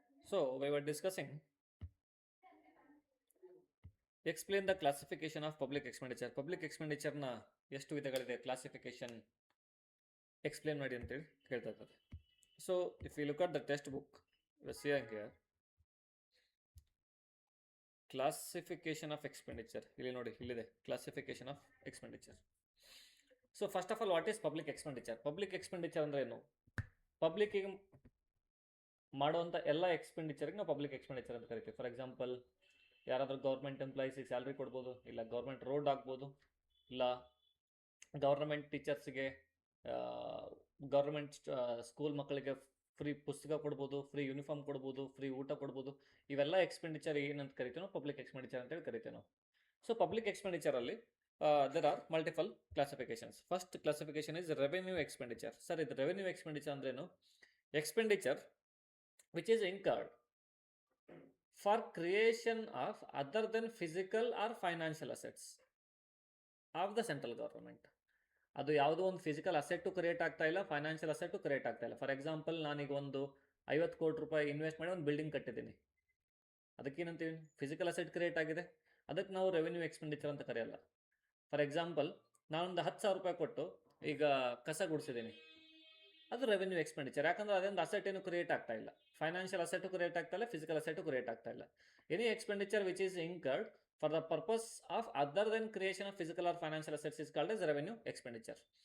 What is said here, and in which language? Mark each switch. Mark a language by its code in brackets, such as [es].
[en] So we were discussing explain the classification of public expenditure. [kn] Public ಎಕ್ಸ್ಪೆಂಡಿಚರ್ನ ಎಷ್ಟು ವಿಧಗಳಿದೆ, classification explain ಮಾಡಿ ಅಂತೇಳಿ ಹೇಳ್ತಾ ಇದ್ದಾರೆ. [en] So if you look at the textbook, seeing here classification of expenditure. [kn] ಇಲ್ಲಿ ನೋಡಿ, ಇಲ್ಲಿದೆ [en] Classification of expenditure. So first of all, what is public expenditure? [kn] Public expenditure ಅಂದ್ರೆ ಏನು? ಪಬ್ಲಿಕ್ಕಿಗೆ ಮಾಡುವಂಥ ಎಲ್ಲ ಎಕ್ಸ್ಪೆಂಡಿಚರ್ಗೆ ನಾವು ಪಬ್ಲಿಕ್ ಎಕ್ಸ್ಪೆಂಡಿಚರ್ ಅಂತ ಕರಿತೀವಿ. ಫಾರ್ ಎಕ್ಸಾಂಪಲ್, ಯಾರಾದರೂ ಗೌರ್ಮೆಂಟ್ ಎಂಪ್ಲಾಯೀಸಿಗೆ ಸ್ಯಾಲ್ರಿ ಕೊಡ್ಬೋದು, ಇಲ್ಲ ಗೌರ್ಮೆಂಟ್ ರೋಡ್ ಆಗ್ಬೋದು, ಇಲ್ಲ ಗೌರ್ಮೆಂಟ್ ಟೀಚರ್ಸ್ಗೆ, ಗೌರ್ಮೆಂಟ್ ಸ್ಕೂಲ್ ಮಕ್ಕಳಿಗೆ ಫ್ರೀ ಪುಸ್ತಕ ಕೊಡ್ಬೋದು, ಫ್ರೀ ಯೂನಿಫಾರ್ಮ್ ಕೊಡ್ಬೋದು, ಫ್ರೀ ಊಟ ಕೊಡ್ಬೋದು. ಇವೆಲ್ಲ ಎಕ್ಸ್ಪೆಂಡಿಚರ್ ಏನಂತ ಕರಿತೀವಿ ನಾವು? ಪಬ್ಲಿಕ್ ಎಕ್ಸ್ಪೆಂಡಿಚರ್ ಅಂತೇಳಿ ಕರಿತೀವಿ ನಾವು. So public ಎಕ್ಸ್ಪೆಂಡಿಚರಲ್ಲಿ [en] there are multiple classifications. First classification is revenue expenditure. Sir, [kn] ಇದು [en] revenue expenditure [kn] ಅಂದ್ರೇನು? [en] Expenditure which is incurred for creation of other than physical or financial assets of the central government. [kn] ಅದು ಯಾವುದೋ ಒಂದು physical asset create ಆಗ್ತಾ ಇಲ್ಲ, financial asset create ಆಗ್ತಾ ಇಲ್ಲ. For example, ನಾನೀಗ ಒಂದು 50 ಕೋಟಿ ರೂಪಾಯಿ ಇನ್ವೆಸ್ಟ್ ಮಾಡಿ ಒಂದು ಬಿಲ್ಡಿಂಗ್ ಕಟ್ಟಿದ್ದೀನಿ, ಅದಕ್ಕೇನಂತೀವಿ? ಫಿಸಿಕಲ್ ಅಸೆಟ್ ಕ್ರಿಯೇಟ್ ಆಗಿದೆ, ಅದಕ್ಕೆ ನಾವು ರೆವೆನ್ಯೂ ಎಕ್ಸ್ಪೆಂಡಿಚರ್ ಅಂತ ಕರೆಯಲ್ಲ. ಫಾರ್ ಎಕ್ಸಾಂಪಲ್, ನಾನೊಂದು 10,000 ರೂಪಾಯಿ ಕೊಟ್ಟು ಈಗ ಕಸ ಗುಡಿಸಿದ್ದೀನಿ, ಅದು ರೆವೆನ್ಯೂ ಎಕ್ಸ್ಪೆಂಡಿಚರ್. ಯಾಕಂದ್ರೆ ಅದೊಂದು ಅಸೆಟ್ ಏನು ಕ್ರಿಯೇಟ್ ಆಗ್ತಾ ಇಲ್ಲ, ಫೈನಾನ್ಷಿಯಲ್ ಅಸೆಟು ಕ್ರಿಯೇಟ್ ಆಗ್ತಾ ಇಲ್ಲ, ಫಿಸಿಕಲ್ ಅಸೆಟು ಕ್ರಿಯೇಟ್ ಆಗ್ತಾ ಇಲ್ಲ. [en] Any expenditure which is incurred for the purpose of other than creation of physical or financial assets is called as revenue expenditure.